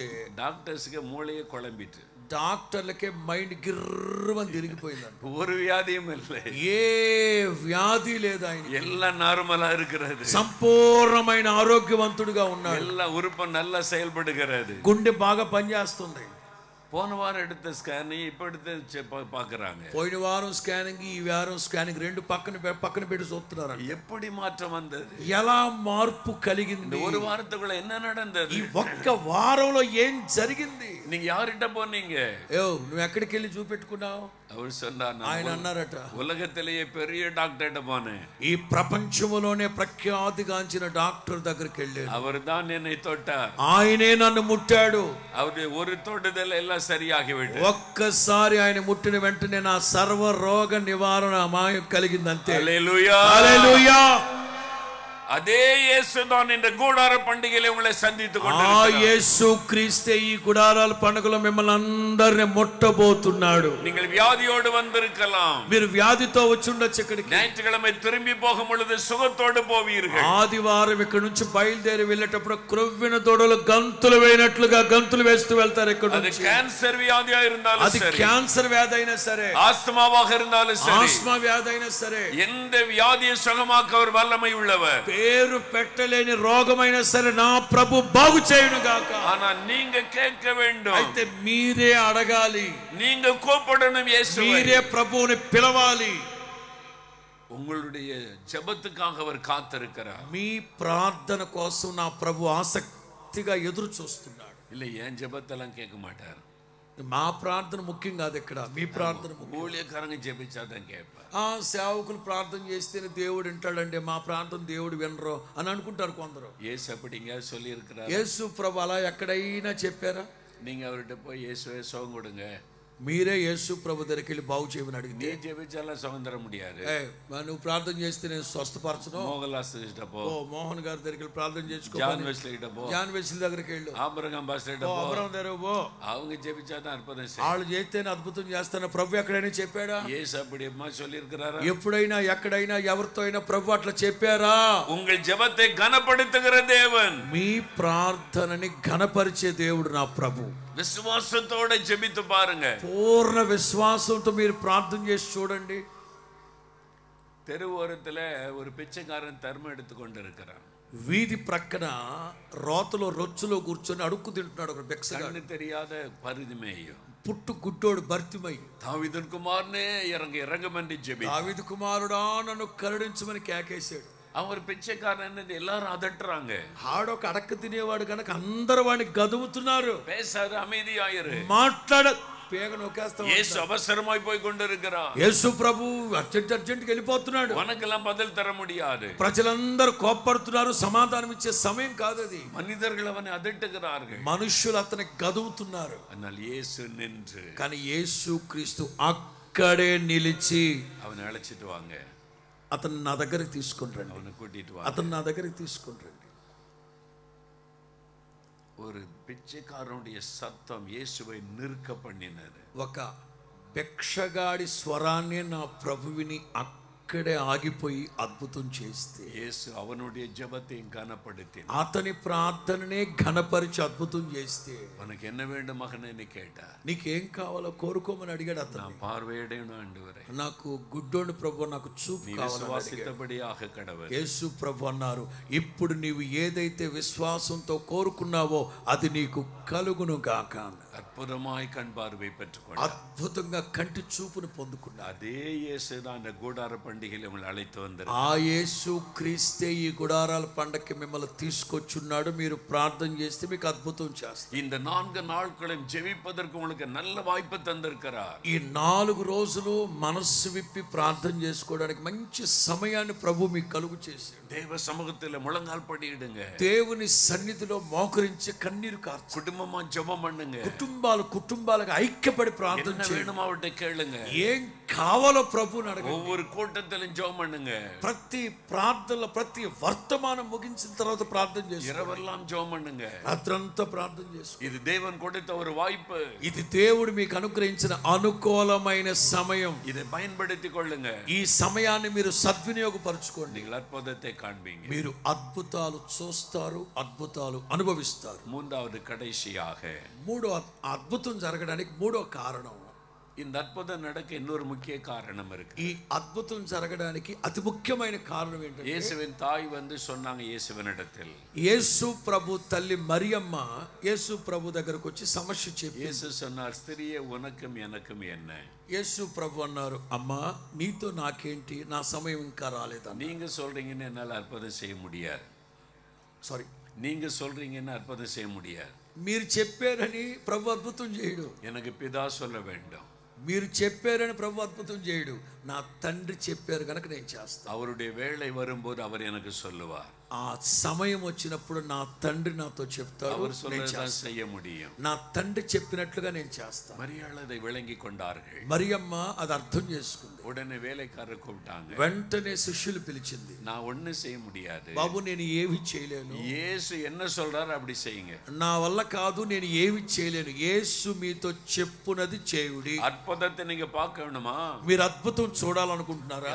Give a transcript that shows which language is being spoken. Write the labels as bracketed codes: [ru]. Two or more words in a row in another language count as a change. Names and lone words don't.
[ta] டாக்டர்ஸுக்கு மூளையே குழம்பிட்டு, [te] డాక్టర్లకే మైండ్ గిర్రమని తిరిగిపోయిందంట. [ta] ஒரு வியாதியும் இல்லை, [te] ఏ వ్యాధి లేదు, ఆయన [ta] எல்லாம் நார்மலா இருக்கிறது, [te] సంపూర్ణమైన ఆరోగ్యవంతుడిగా ఉన్నాడు, [ta] எல்லா உறுப்பும் நல்லா செயல்படுகிறது, [te] గుండె బాగా పనిచేస్తుంది. [ta] போன வாரம் எடுத்த ஸ்கேன் இப்ப எடுத்து பாக்குறாங்க. [te] పోయిన వారం స్కానింగ్, ఈ వారం స్కానింగ్ రెండు పక్కన పెట్టి చూస్తున్నారు. [ta] எப்படி మాற்றம் வந்தது, [te] ఎలా మార్పు కలిగింది, [ta] ஒரு వారத்துக்குள்ள என்ன நடந்தது, [te] ఈ ఒక్క వారంలో ఏం జరిగింది? [ta] நீங்க யார்கிட்ட போனீங்க? [te] నువ్వు ఎక్కడికి వెళ్ళి చూపెట్టుకున్నావు? [ta] அவர் சொன்னார், [te] ఆయన అన్నారట, [ta] உலகத்திலேயே பெரிய டாக்டர்கிட்ட போனேன், [te] ఈ ప్రపంచంలోనే ప్రఖ్యాతిగాంచిన డాక్టర్ దగ్గరికి వెళ్ళాను, [ta] அவர் தான் என்னை தொட்டார், [te] ఆయనే నన్ను ముట్టాడు, [ta] அவருடைய ஒரு தொடுதல் எல்லாம் சரியாகிவிட்டது. [te] ఒక్కసారి ఆయన ముట్టిన వెంటనే నా సర్వ రోగ నివారణ మాయం కలిగిందంతే. హల్లెలూయా, హల్లెలూయా. [ta] அதே இயேசுதான் இந்த கூடார பண்டிகையிலே உங்களை சந்தித்துக் [te] ఆ [ta] கொண்டிருக்கிறார். [te] యేసు క్రీస్తే ఈ గుడారాల పండుగలో మిమ్మల్ని అందరిని ముట్టబోతున్నాడు. [ta] நீங்கள் வியாதியோடு வந்திருக்கலாம், [te] మీరు వ్యాధితో వచ్చి ఉండొచ్చు ఇక్కడికి, [ta] ஞாயிற்றுக்கிழமை திரும்பி போகும் பொழுது சுகத்தோடு போவீர்கள், [te] ఆదివారం ఇక్కడ నుంచి బయలుదేరి వెళ్ళేటప్పుడు క్రొవ్విన దొడలు గంతులు వేయినట్లుగా గంతులు వేస్తూ వెళ్తారు. ఇక్కడ [ta] அது கேன்சர் வியாதியா இருந்தாலும் [te] అది [ta] சரி, [te] క్యాన్సర్ వ్యాధి అయినా సరే, [ta] ஆஸ்துமாவாக இருந்தாலும் சரி, [te] ఆస్మా వ్యాధి అయినా సరే, [ta] எந்த வியாதியை சுகமாக்க அவர் வல்லமை உள்ளவர். [te] పేరు పెట్టలేని రోగమైనా సరే నా ప్రభు బాగు చేయును గాక. [ta] ஆனா நீங்க கேட்க வேண்டும், [te] అయితే మీరే అడగాలి, [ta] நீங்க கூப்பிடணும், இயேசுவை [te] మీరే ప్రభువుని పిలవాలి. [ta] உங்களுடைய ஜெபத்துக்காக அவர் காத்திருக்கிறார். [te] మీ ప్రార్థన కోసం నా ప్రభు ఆసక్తిగా ఎదురు చూస్తున్నాడు. [ta] இல்ல என் ஜெபத்தெல்லாம் கேட்க மாட்டார், [te] మా ప్రార్థన ముఖ్యం కాదు, ఇక్కడ మీ ప్రార్థన ముఖ్యం. [ta] ஊழியக்காரங்க ஜெபிச்சாதான் கேட்பார். [te] సేవకులు ప్రార్థన చేస్తేనే దేవుడు వింటాడండి, మా ప్రార్థన దేవుడు వినరు అని అనుకుంటారు కొందరు. [ta] இயேசு அப்படிங்க சொல்லி இருக்கிறார். [te] యేసు ప్రభు అలా ఎక్కడైనా చెప్పారా? [ta] நீங்க அவர்கிட்ட போய் இயேசுவே சுகம் கொடுங்க, [te] మీరే యేసు ప్రభు దగ్గరికి వెళ్ళి బాగు చేయమని [ta] நீ [te] అడిగితే, [ta] ஜெபிச்சாலும் சுகம் தர முடியாது. [te] నువ్వు ప్రార్థన చేస్తే నేను స్వస్థపరచను. [ta] மோகன்லாஸ் கிட்ட போ, [te] ఓ మోహన్ గారి దగ్గరికి వెళ్ళి ప్రార్థన చేసుకో. [ta] ஜான் வெஸ்லி கிட்ட போ, [te] జాన్ వెస్లీ దగ్గరికి వెళ్ళు. [ta] ஆபிரகாம் பாஸ்டர் கிட்ட போ. [te] అబ్రహాం దగ్గరికి పో. [ta] அவங்க ஜெபிச்சாதான் அற்புதம் செய்யும். [te] వాళ్ళు చేస్తేనే అద్భుతం చేస్తాను. ప్రభు ఎక్కడైనా చెప్పాడా? [ta] இயேசு அப்படியேமா சொல்லி இருக்கிறாரா? [te] ఎప్పుడైనా ఎక్కడైనా ఎవరితో అయినా ప్రభు అట్లా చెప్పారా? [ta] உங்கள் ஜெபத்தை கனப்படுத்துகிற தேவன், [te] మీ ప్రార్థనని ఘనపరిచే దేవుడు నా ప్రభు. [ta] விசுவாசத்தோட ஜெபித்து பாருங்க. [te] పూర్ణ విశ్వాసంతో మీరు ప్రార్థన చేసి చూడండి. [ta] தெருவோரத்துல ஒரு பிச்சைக்காரன் தர்மம் எடுத்து கொண்டு இருக்கிறான். [te] వీధి ప్రక్కన రోతలో రొచ్చులో కూర్చొని అడుక్కు తింటున్నాడు ఒక భిక్షగాడు. [ta] கண்ணு தெரியாத பரிதிமேயும் [te] పుట్టు గుడ్డోడు భర్తిమై. [ta] தாவீதின் குமாரனே இறங்கும் என்று ஜெபி. [te] దావీదు కుమారుడా నన్ను కరుణించమని కేకేశాడు. [ta] அவர் பிச்சைக்காரன் எல்லாரும் அதட்டுறாங்க. [te] ఆడొక అడక్క తినేవాడు కనుక అందరూ వాడిని గదువుతున్నారు. [ta] பேசாத, அமைதியாயிரு, [te] మాట్లాడ పేగ నొక్కేస్తా. [ta] இயேசு அவசரமாய் போய் கொண்டிருக்கிறார். [te] యేసు ప్రభు అర్జెంట్కి వెళ్ళిపోతున్నాడు. [ta] உனக்கெல்லாம் பதில் தர முடியாது. [te] ప్రజలందరూ కోప్పడుతున్నారు. సమాధానం ఇచ్చే సమయం కాదు అది. [ta] மனிதர்கள் அவனை அதட்டுகிறார்கள். [te] మనుషులు అతనికి గదువుతున్నారు. [ta] ஆனால் இயேசு நின்று, [te] కానీ యేసు క్రీస్తు అక్కడే నిలిచి, [ta] அவனை அழைச்சிட்டு வாங்க, [te] అతను నా దగ్గరికి తీసుకుని రండి, [ta] அவனை கூட்டிட்டு வாங்க. [te] అతను నా దగ్గరికి తీసుకుని రండి. [ta] ஒரு பிச்சைக்காரனுடைய சத்தம் இயேசுவை நிற்க பண்ணினது. [te] ఒక భిక్షగాడి స్వరాన్ని నా ప్రభువిని అక్కడే ఆగిపోయి అద్భుతం చేస్తే, [ta] இயேசு அவனுடைய ஜெபத்தையும் கனப்படுத்தினார். [te] అతని ప్రార్థననే ఘనపరిచి అద్భుతం చేస్తే, [ta] உனக்கு என்ன வேண்டும் மகனே கேட்டார். [te] నీకేం కావాలో కోరుకోమని అడిగాడు అతను. [ta] நான் பார்வையிடணும் ஆண்டவரே, [te] నాకు గుడ్డోని ప్రభు, నాకు చూపు [ta] நீ [te] కావాలని అడిగాడు. [ta] விசுவாசித்தபடியாக கடவுள். [te] యేసు ప్రభు అన్నారు, ఇప్పుడు నీవు ఏదైతే విశ్వాసంతో కోరుకున్నావో అది నీకు కలుగును గాక. [ta] அற்புதமாய் கண் பார்வை பெற்றுக்கொண்டார். [te] అద్భుతంగా కంటి చూపును పొందుకున్నారు. [ta] அதே இயேசு தான் அந்த கூடார பண்டிகையில் உங்களை அழைத்து வந்தார். [te] ఆ యేసు క్రీస్తే ఈ గుడారాల పండక్కి మిమ్మల్ని తీసుకొచ్చున్నాడు. మీరు ప్రార్థన చేస్తే మీకు అద్భుతం చేస్తారు. [ta] இந்த 4 நாட்களும் ஜெபிப்பதற்கு உங்களுக்கு நல்ல வாய்ப்பு தந்திருக்கிறார். [te] ఈ 4 రోజులు మనస్సు విప్పి ప్రార్థన చేసుకోవడానికి మంచి సమయాన్ని ప్రభు మీకు కలుగు చేశాడు. [ta] தேவ சமூகத்தில் முழங்கால் படியிடுங்க. [te] దేవుని సన్నిధిలో మోకరించి కన్నీరు కార్చు. [ta] குடும்பமா ஜெபம் பண்ணுங்க. [te] కుటుంబాలకు ఐక్యపడి ప్రార్థన [ta] என்ன [te] చేయండి. [ta] வேணுமோ அவர்கிட்ட கேளுங்க. [te] ఏం కావాలో ప్రభువుని అడగండి. [ta] ஒவ்வொரு கூட்டத்திலும் ஜெபம் பண்ணுங்க. [te] ప్రతి ప్రార్థనలో ప్రతి వర్తమానం ముగించిన తర్వాత ప్రార్థన చేయండి. [ta] இரவெல்லாம் ஜெபம் பண்ணுங்க. [te] రాత్రంతా ప్రార్థన చేసుకోండి. [ta] இது தேவன் கொடுத்த ஒரு வாய்ப்பு. [te] ఇది దేవుడు మీకు అనుగ్రహించిన అనుకూలమైన సమయం. [ta] இதை பயன்படுத்திக் கொள்ளுங்க. [te] ఈ సమయాన్ని మీరు సద్వినియోగపరచుకోండి. [ta] நீங்கள் అద్భుతத்தை காண்பீங்க. [te] మీరు అద్భుతాలు చూస్తారు, అద్భుతాలు అనుభవిస్తారు. [ta] மூன்றாவது கடைசியாக, [te] మూడో అద్భుతం జరగడానికి మూడో కారణం, [ta] இந்த அற்புதம் நடக்க இன்னொரு முக்கிய காரணம் இருக்கு. [te] ఈ అద్భుతం జరగడానికి అతి ముఖ్యమైన కారణం ఏంటంటే, [ta] இயேசுவின் தாய் வந்து சொன்னாங்க இயேசுவினிடத்தில். [te] యేసు ప్రభు తల్లి మరియమ్మ యేసు ప్రభు దగ్గరకు వచ్చి సమస్య చెప్పి, [ta] இயேசு சொன்னார், ஸ்திரியே உனக்கும் எனக்கும் என்ன? [te] యేసు ప్రభు అన్నారు, అమ్మా నీతో నాకేంటి, నా సమయం ఇంకా రాలేదన్న. [ta] நீங்க சொல்றீங்கன்னு என்னால் அற்புதம் செய்ய முடியாது. [te] సారీ, [ta] நீங்க சொல்றீங்கன்னு அற்புதம் செய்ய முடியாது. [te] మీరు చెప్పారని ప్రభు అద్భుతం చేయడు. [ta] எனக்கு பிதா சொல்ல வேண்டும். [te] మీరు చెప్పారని ప్రభు అద్భుతం చేయడు. నా తండ్రి చెప్పారు కనుక నేను చేస్తాను. [ta] அவருடைய வேளை வரும்போது அவர் எனக்கு சொல்லுவார். [te] ఆ సమయం వచ్చినప్పుడు నా తండ్రి నాతో చెప్తాడు, [ta] அவர் [te] నేను [ta] சொல்லதான் [te] చేస్తాను. [ta] செய்ய முடியும். [te] నా తండ్రి చెప్పినట్లుగా నేను చేస్తాను. [ta] மரியாள் அதை விளங்கி கொண்டார்கள். [te] మరియమ్మ అది అర్థం చేసుకుంది. [ta] உடனே வேலைக்காரர் கூப்பிட்டாங்க. [te] వెంటనే శిష్యులు పిలిచింది. [ta] நான் ஒண்ணும் செய்ய முடியாது. [te] బాబు నేను ఏమి చేయలేను. [ta] இயேசு என்ன சொல்றாரு அப்படி செய்யுங்க. [te] నా వల్ల కాదు, నేను ఏమి చేయలేను. యేసు మీతో చెప్పునది చేయుడి. [ta] அற்புதத்தை நீங்க பார்க்கணுமா? [te] మీరు అద్భుతం చూడాలనుకుంటున్నారా?